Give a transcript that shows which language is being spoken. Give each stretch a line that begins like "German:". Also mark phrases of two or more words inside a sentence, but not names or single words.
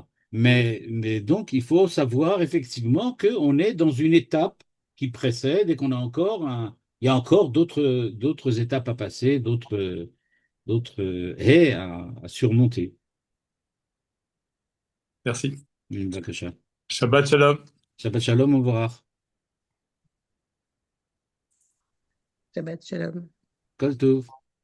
French: Mais donc, il faut savoir effectivement qu'on est dans une étape qui précède et qu'on a encore il y a encore d'autres étapes à passer, d'autres haies à surmonter. merci.
Hebrew: Bevakasha. שבת שלום. שבת שלום,
French: au revoir.
Hebrew: שבת שלום. כל טוב.